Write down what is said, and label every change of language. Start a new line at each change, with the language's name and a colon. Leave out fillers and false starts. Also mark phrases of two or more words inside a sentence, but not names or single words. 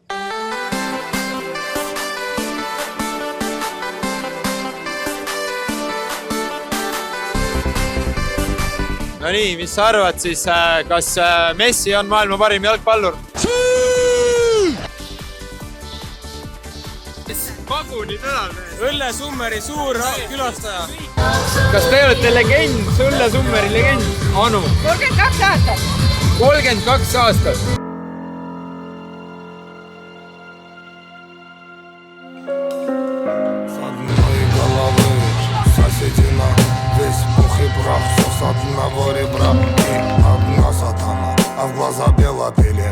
Estonian: No nii, mis sa arvad siis, kas Messi on maailma parim jalgpallur? Paguni tänal. Õllesummeri suur külastaja. Kas te olete legend, Õllesummeri legend? Anu? 32 aastat. 32 aastat.
Russian: С одного ребра и одна сатана, а в глаза бела пелена.